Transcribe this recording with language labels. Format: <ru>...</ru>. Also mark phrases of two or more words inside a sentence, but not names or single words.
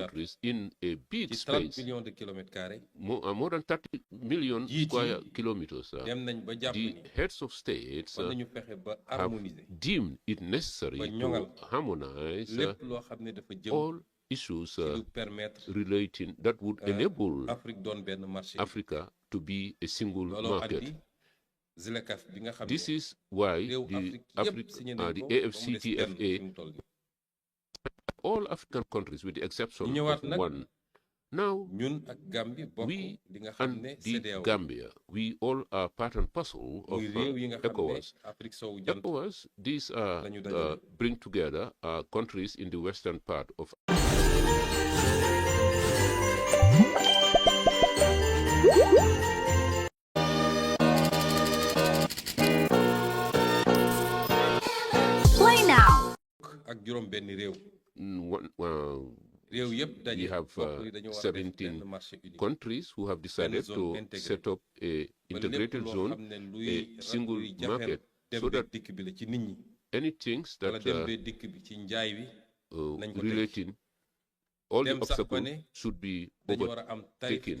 <en>countries in a big</en> <wo>ci 30</wo> <en>space,</en> <fr>millions de kilomètres carrés</fr> <en>more than 30 million</en> <wo>Jiit</wo> <en>square</en> <wo>yi</wo> <en>kilometers.</en> <wo>dem nañ ba jàpp</wo> <en>The</en> <wo>ni</wo> <en>heads of states</en> <wo>war nañu fexe ba</wo> <en>have</en> <wo>harmoniser</wo> <en>deemed it necessary</en> <wo>ba</wo> <en>to</en> <wo>ñoŋal</wo> <en>harmonize</en> <wo>lépp loo xam ne dafa jëm</wo> <en>all issues</en> <wo>ci lu permettre</wo> <en>relating that would enable</en> <wo>Afrique doon benn marché.</wo> <en>Africa to be a single</en> <wo>looloo</wo> <en>market.</en> <wo>andi ZLECAf bi nga xam ne</wo> <en>This is why</en> <wo>réew</wo> <en>the</en> <wo>Afrique yëpp signé nañ</wo> <en>the</en> <wo>ko ba mu des benn</wo> <en>AFCTFA,</en> <wo>fi mu toll nii.</wo> <en>all African countries with the exception</en> <wo>ñu ñëwaat</wo> <en>of</en> <wo>nag</wo> <en>one. Now,</en> <wo>ñun ak Gambie bokk</wo> <en>we</en> <wo>li nga xam</wo> <en>and</en> <wo>ne</wo> <en>the</en> <wo>CEDEAO</wo> <en>Gambia, we all are part and parcel of</en> <wo>muy réew yi nga xam ne</wo> <en>ECOWAS.</en> <wo>Afrique sowu jant</wo> <en>ECOWAS, these are</en> <wo>lañu dajale.</wo> <en>bring together countries in the western part of Play now.</en> <wo>ak juróom benn réew.</wo> <en>we have 17 countries who have decided to set up a integrated zone, a single market, so that any things that relating all the obstacles should be overtaken.</en>